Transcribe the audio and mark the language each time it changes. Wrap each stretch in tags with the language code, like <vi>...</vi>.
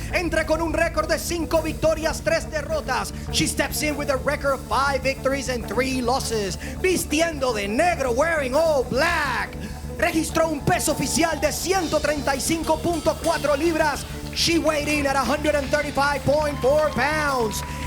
<es>Entra con un récord de 5 victorias, 3 derrotas.</es> <en>She steps in with a record of 5 victories and 3 losses.</en> <es>Vistiendo de negro,</es> <en>wearing all black.</en> <es>Registró un peso oficial de 135.4 libras.</es> <en>She weighed in at 135.4 pounds.</en>